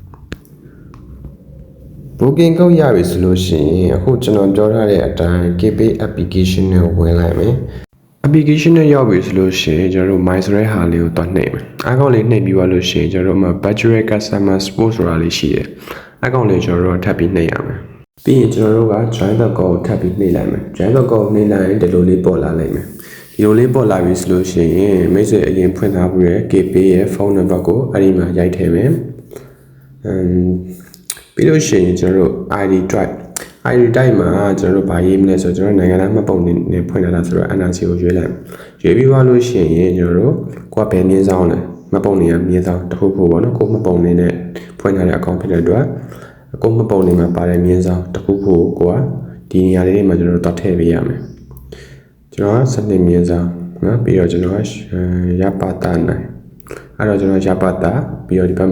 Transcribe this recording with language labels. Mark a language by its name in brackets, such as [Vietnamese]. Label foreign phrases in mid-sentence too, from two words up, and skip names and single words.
[Burmese] booking ကုတ်ရပြီဆိုလို့ရှိရင်အခုကျွန်တော်ပြောထားတဲ့အတိုင်း KB application နဲ့ဝင်လိုက်မယ် application နဲ့ရောက်ပြီဆိုလို့ရှိရင်ကျွန်တော်တို့ my ဆိုတဲ့ဟာလေးကိုတွားနှိပ်မယ်အကောင့်လေးနှိပ်ပြီးသွားလို့ရှိရင်ကျွန်တော်တို့မှာ [English] budget customer support [Burmese] ဆိုတာလေးရှိတယ်အကောင့်လေးကျွန်တော်တို့ထပ်ပြီးနှိပ်ရမယ်ပြီးရင်ကျွန်တော်တို့က [English] join the call [Burmese] ကိုထပ်ပြီးနှိပ်လိုက်မယ် [English] join the call [Burmese] နှိပ်လိုက်ရင်ဒီလိုလေးပေါ်လာလိမ့်မယ်ဒီလိုလေးပေါ်လာပြီဆိုလို့ရှိရင်မိတ်ဆွေအရင်ဖွင့်ထားပြီးရ KB ရဲ့ဖုန်းနံပါတ်ကိုအဲ့ဒီမှာရိုက်ထည့်မယ် ပြီးလို့ရှိရင်ကျွန်တော်တို့ [English] ID type [Burmese] မှာကျွန်တော်တို့ဗာရေးမလဲဆိုတော့ကျွန်တော်နိုင်ငံသားမှတ်ပုံနဲ့ဖွင့်ထားတာဆိုတော့ NRC ကိုရွေးလိုက်ရွေးပြီးသွားလို့ရှိရင်ကျွန်တော်တို့ကိုကဘယ်မြင်းဆောင်လဲမှတ်ပုံနေရမြင်းဆောင်တစ်ခုခုပေါ့နော်ကိုမှတ်ပုံနေနဲ့ဖွင့်ထားတဲ့အကောင့်ဖြစ်တဲ့အတွက်ကိုမှတ်ပုံနေမှာပါတဲ့မြင်းဆောင်တစ်ခုခုကိုကဒီနေရာလေးတွေမှာကျွန်တော်တို့တွတ်ထည့်ပေးရမယ်ကျွန်တော်ကစနစ်မြင်းဆောင်နော်ပြီးတော့ကျွန်တော်ကရပါတာနိုင်အဲ့တော့ကျွန်တော်ရပါတာပြီးတော့ဒီဘက်